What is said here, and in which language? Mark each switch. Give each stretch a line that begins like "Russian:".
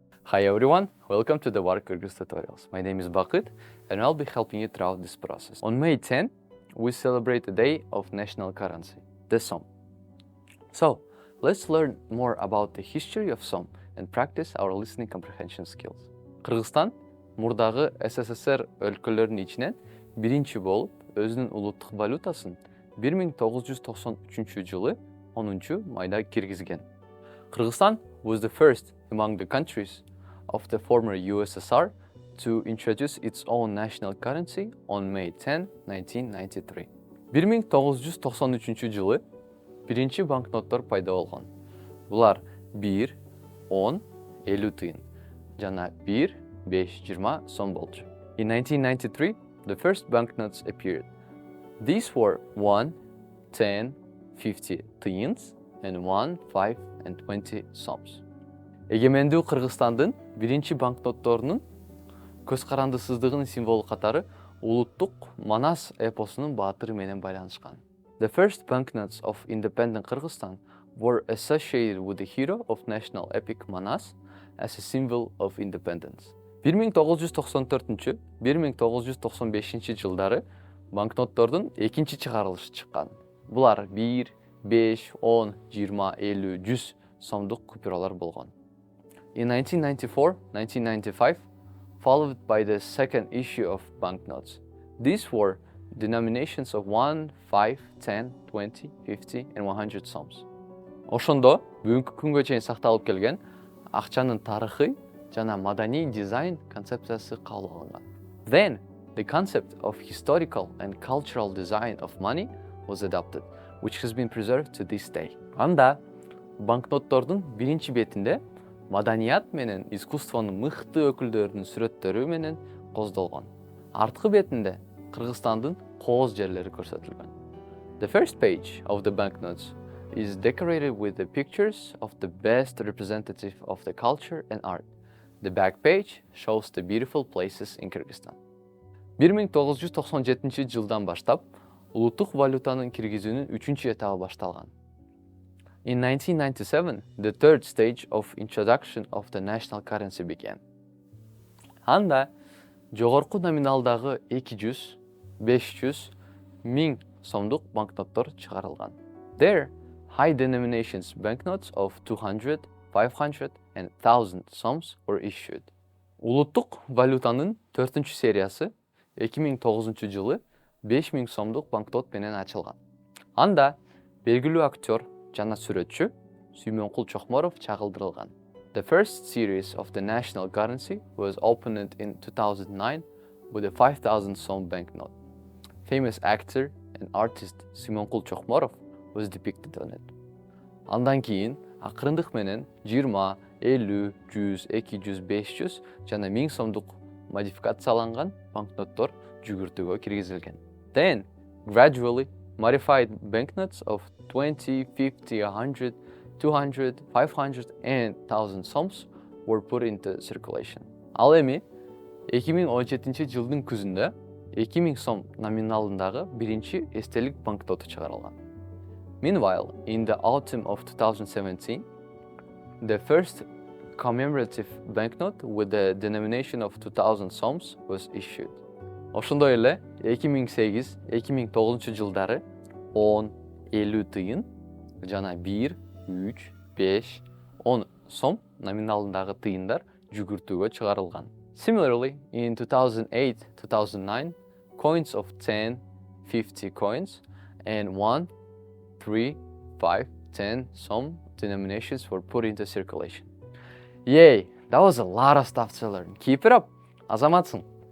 English: Hi everyone, welcome to the WARC Kyrgyz tutorials. My name is Bakyt and I'll be helping you throughout this process. On May 10, we celebrate the day of national currency, the som. So, let's learn more about the history of som and practice our listening comprehension skills.
Kyrgyz: Kyrgyzstan, мурдагы СССР өлкөлөрүнүн ичинен биринчи болуп, өзүнүн улуттук валютасын 1993 жылы 10 майда киргизген.
English: Kyrgyzstan was the first among the countries of the former USSR to introduce its own national currency on May 10, 1993.
Kyrgyz: 1993 жылы биринчи банкноттор пайда болгон. Булар 1, 10, 50 тыйын жана 1, 5, 20 сом болчу.
English: In 1993, the first banknotes appeared. These were 1, 10, 50 тыйынс and 1, 5 and 20 soms.
Kyrgyz: Эгемендүү Кыргызстандын биринчи банкнотторунун көз карандысыздыгынын символу катары улуттук Манас эпосунун баатыры менен байланышкан.
English: The first banknotes of independent Kyrgyzstan were associated with the hero of national epic Manas as a symbol of independence.
Kyrgyz: 1994-1995 жылдары банкноттордун экинчи чыгарылышы чыккан. Булар 1, 5, 10, 20, 50, 100 сомдук купюралар болгон.
English: In 1994-1995, followed by the second issue of banknotes. These were denominations of 1, 5, 10, 20, 50 and 100 soms.
Kyrgyz: Ошондо бүгүнкү күнгө чейин сакталып келген акчанын тарыхый жана маданий дизайн концепциясы кабыл алынган.
English: Then, the concept of historical and cultural design of money was adopted, which has been preserved to this day.
Kyrgyz: Анда банкноттордун биринчи бетинде маданият менен искусствонун мыкты өкүлдөрүнүн сүрөттөрү менен коздолгон. Арткы бетинде Кыргызстандын кооз жерлери көрсөтүлгөн.
English: The first page of the banknotes is decorated with the pictures of the best representative of the culture and art. The back page shows the beautiful places in Kyrgyzstan.
Kyrgyz: 1997 жылдан баштап улуттук валютанын киргизүүнүн 3-чү этабы башталган.
English: In 1997, the third stage of introduction of the national currency began.
Kyrgyz: Анда жогорку номиналдагы 200, 500, 1000 сомдук банкноттор чыгарылган.
English: There, high denominations banknotes of 200, 500 and 1000 soms were issued.
Kyrgyz: Улуттук валютанын 4-чү сериясы 2009 жылы 5000 сомдук банкнот менен ачылган. Анда белгилүү актер жана сүрөтчү Сүймөнкул Чокморов чагылдырылган.
English: The first series of the national currency was opened in 2009 with a 5000 som banknote. Famous actor and artist Sүймөнкул Чокморов was depicted on it.
Kyrgyz: Андан кийин акырындык менен 20, 50, 100, 200, 500 жана 1000 сомдук модификацияланган банкноттор жүгүртүүгө киргизилген.
English: Then, gradually, modified banknotes of 20, 50, 100, 200, 500 and 1000 soms were put into circulation.
Kyrgyz: Ал эми 2017 жылдын күзүндө 2000 сом номиналындагы биринчи эстелик банкноту чыгарылган.
English: Meanwhile, in the autumn of 2017, the first commemorative banknote with the denomination of 2000 soms was issued.
Kyrgyz: Ошондой эле 2008-2009 жылдары 10, 50 тыйын жана 1, 3, 5, 10 сом номиналындагы тыйындар жүгүртүүгө чыгарылган.
English: Similarly, in 2008-2009, coins of 10, 50 coins and 1, 3, 5, 10 som denominations were put into circulation. Yay, that was a lot of stuff to learn. Keep it up,
Kyrgyz: азаматсың.